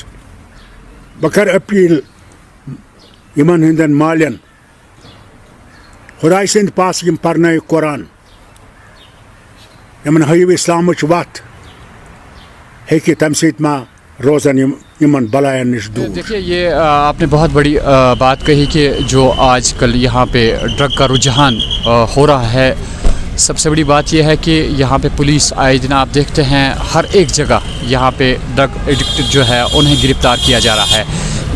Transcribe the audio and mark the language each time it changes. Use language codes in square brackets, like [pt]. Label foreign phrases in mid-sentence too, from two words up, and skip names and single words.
[ks] बह कर अपील यमन हिंदन मालियन खुदाई सिंद पास यम परनाय कुरान, यमन हयु इस्लामच वत हेकि तम सत मा रोज़न यमन बलायन निश दूर। [hi] देखिए, ये आपने बहुत बड़ी बात कही कि जो आजकल यहाँ पे ड्रग का रुझान हो रहा है। सबसे बड़ी बात यह है कि यहाँ पे पुलिस आए दिन आप देखते हैं हर एक जगह यहाँ पे [en] drug addict [hi] जो है उन्हें गिरफ्तार किया जा रहा है।